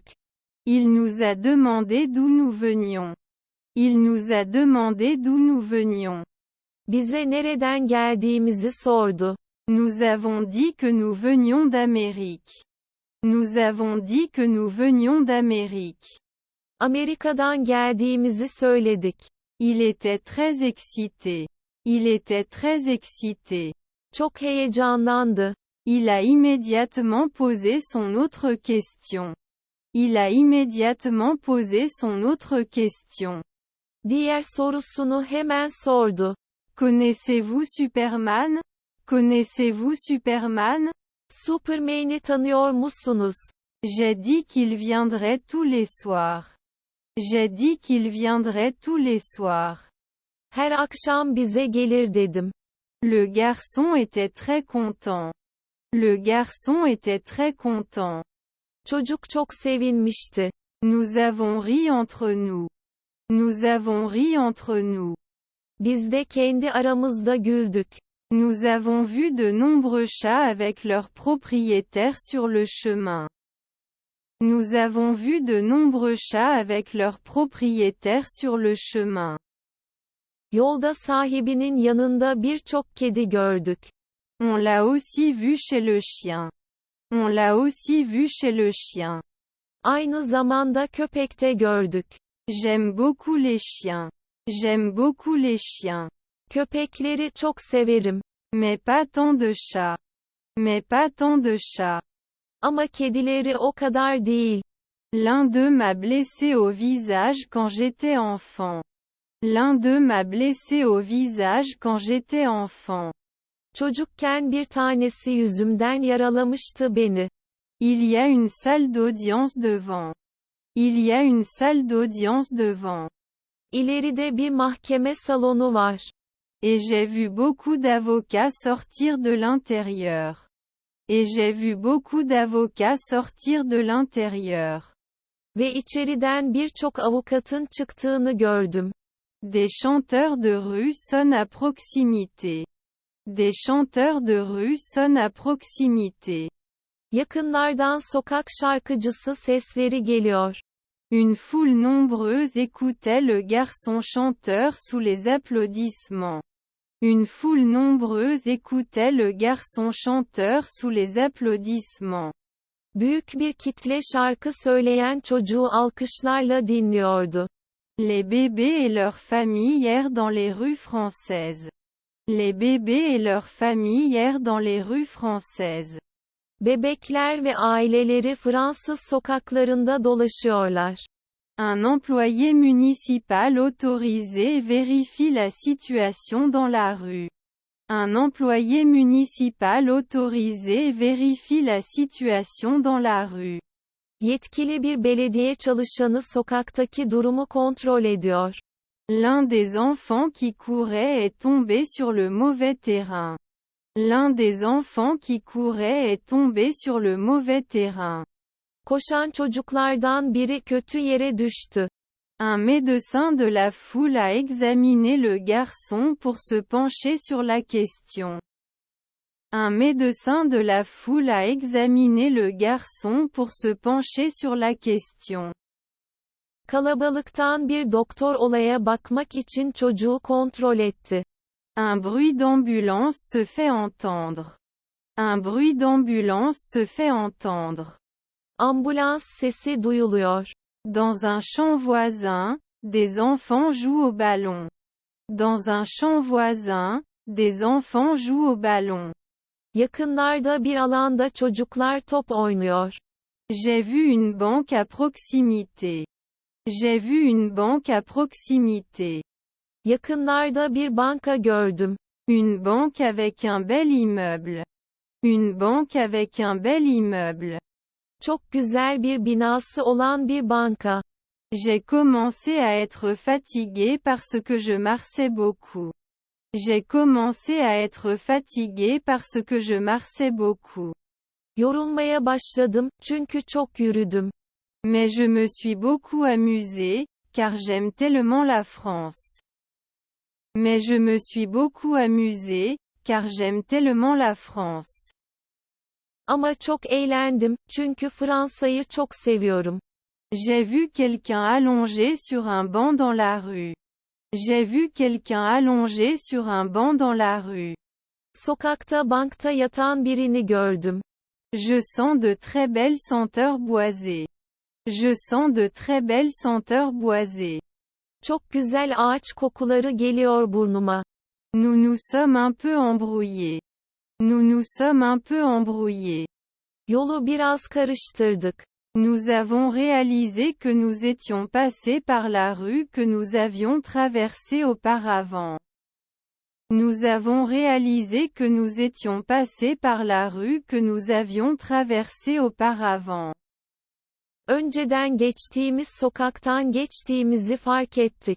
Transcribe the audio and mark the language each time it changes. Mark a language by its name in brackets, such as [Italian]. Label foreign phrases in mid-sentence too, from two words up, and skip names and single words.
[French] Il nous a demandé d'où nous venions. Il nous a demandé d'où nous venions. [Turkish] Bize nereden geldiğimizi sordu. [French] Nous avons dit que nous venions d'Amérique. Nous avons dit que nous venions d'Amérique. [Turkish] Amerika'dan geldiğimizi söyledik. [French] Il était très excité. Il était très excité. [Turkish] Çok heyecanlandı. [French] Il a immédiatement posé son autre question. Il a immédiatement posé son autre question. [Turkish] Diğer sorusunu hemen sordu. [French] Connaissez-vous Superman? Connaissez-vous Superman? [Turkish] Superman'i tanıyor musunuz? [French] J'ai dit qu'il viendrait tous les soirs. J'ai dit qu'il viendrait tous les soirs. [Turkish] Her akşam bize gelir dedim. [French] Le garçon était très content. Le garçon était très content. [Turkish] Çocuk çok sevinmişti. [French] Nous avons ri entre nous. Nous avons ri entre nous. [Turkish] Biz de kendi aramızda güldük. [French] Nous avons vu de nombreux chats avec leurs propriétaires sur le chemin. Nous avons vu de nombreux chats avec leurs propriétaires sur le chemin. [Turkish] Yolda sahibinin yanında birçok kedi gördük. [French] On l'a aussi vu chez le chien. On l'a aussi vu chez le chien. [Turkish] Aynı zamanda köpek de gördük. [French] J'aime beaucoup les chiens. J'aime beaucoup les chiens. [Turkish] Köpekleri çok severim. [French] Mais pas tant de chats. Mais pas tant de chats. [Turkish] Ama kedileri o kadar değil. [French] L'un d'eux m'a blessé au visage quand j'étais enfant. L'un d'eux m'a blessé au visage quand j'étais enfant. [Turkish] Çocukken bir tanesi yüzümden yaralamıştı beni. [French] Il y a une salle d'audience devant. Il y a une salle d'audience devant. [Turkish] İleride bir mahkeme salonu var. [French] Et j'ai vu beaucoup d'avocats sortir de l'intérieur. Et j'ai vu beaucoup d'avocats sortir de l'intérieur. [Turkish] Ve içeriden birçok avukatın çıktığını gördüm. [French] Des chanteurs de rue sonnent à proximité. Des chanteurs de rue sonnent à proximité. [Turkish] Yakınlardan sokak şarkıcısı sesleri geliyor. [French] Une foule nombreuse écoutait le garçon chanteur sous les applaudissements. Une foule nombreuse écoutait le garçon chanteur sous les applaudissements. [Turkish] Büyük bir kitle şarkı söyleyen çocuğu alkışlarla dinliyordu. [French] Les bébés et leurs familles errent dans les rues françaises. Les bébés et leurs familles errent dans les rues françaises. [Turkish] Bebekler ve aileleri Fransız sokaklarında dolaşıyorlar. [French] Un employé municipal autorisé vérifie la situation dans la rue. Un employé municipal autorisé vérifie la situation dans la rue. [Turkish] Yetkili bir belediye çalışanı sokaktaki durumu kontrol ediyor. [French] L'un des enfants qui courait est tombé sur le mauvais terrain. L'un des enfants qui courait est tombé sur le mauvais terrain. [Turkish] Koşan çocuklardan biri kötü yere düştü. [French] Un médecin de la foule a examiné le garçon pour se pencher sur la question. Un médecin de la foule a examiné le garçon pour se pencher sur la question. [Turkish] Kalabalıktan bir doktor olaya bakmak için çocuğu kontrol etti. [French] Un bruit d'ambulance se fait entendre. Un bruit d'ambulance se fait entendre. [Turkish] Ambulans sesi duyuluyor. [French] Dans un champ voisin, des enfants jouent au ballon. Dans un champ voisin, des enfants jouent au ballon. [Turkish] Yakınlarda bir alanda çocuklar top oynuyor. [French] J'ai vu une banque à proximité. J'ai vu une banque à proximité. [Turkish] Yakınlarda bir banka gördüm. [French] Une banque avec un bel immeuble. Une banque avec un bel immeuble. [Turkish] Çok güzel bir binası olan bir banka. [French] J'ai commencé à être fatigué parce que je marchais beaucoup. J'ai commencé à être fatigué parce que je marchais beaucoup. [Turkish] Yorulmaya başladım, çünkü çok yürüdüm. [French] Mais je me suis beaucoup amusé, car j'aime tellement la France. Mais je me suis beaucoup amusé, car j'aime tellement la France. [Turkish] Ama çok eğlendim, çünkü Fransa'yı çok seviyorum. [French] J'ai vu quelqu'un allongé sur un banc dans la rue. J'ai vu quelqu'un allongé sur un banc dans la rue. [Turkish] Sokakta bankta yatan birini gördüm. [French] Je sens de très belles senteurs boisées. Je sens de très belles senteurs boisées. [Turkish] Çok güzel ağaç kokuları geliyor burnuma. [French] Nous nous sommes un peu embrouillés. Nous nous sommes un peu embrouillés. [Turkish] Yolu biraz karıştırdık. [French] Nous avons réalisé que nous étions passés par la rue que nous avions traversée auparavant. Nous avons réalisé que nous étions passés par la rue que nous avions traversée auparavant. [Turkish] Önceden geçtiğimiz sokaktan geçtiğimizi fark ettik.